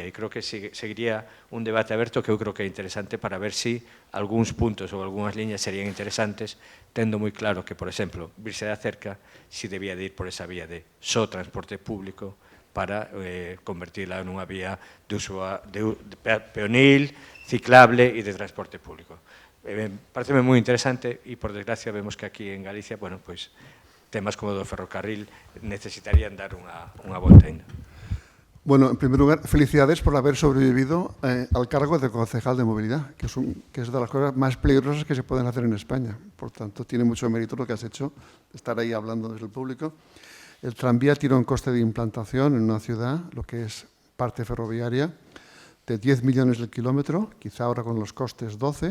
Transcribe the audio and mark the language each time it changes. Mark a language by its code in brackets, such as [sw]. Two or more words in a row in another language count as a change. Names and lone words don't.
[gl] E creo que seguiría un debate aberto que eu creo que é interesante para ver si algúns puntos ou algunhas liñas serían interesantes, tendo moi claro que, por exemplo, virse da cerca si debía de ir por esa vía de só transporte público para convertirla nunha vía de peonil, ciclable e de transporte público. Pareceme moi interesante e, por desgracia, vemos que aquí en Galicia, bueno, pois, temas como o do ferrocarril necesitarían dar unha volta ainda. [es] Bueno, en primer lugar, felicidades por haber sobrevivido al cargo de concejal de movilidad, que es de las cosas más peligrosas que se pueden hacer en España. Por tanto, tiene mucho mérito lo que has hecho, estar ahí hablando desde el público. El tranvía tiene un coste de implantación en una ciudad, lo que es parte ferroviaria, de 10 millones el kilómetro, quizá ahora con los costes 12.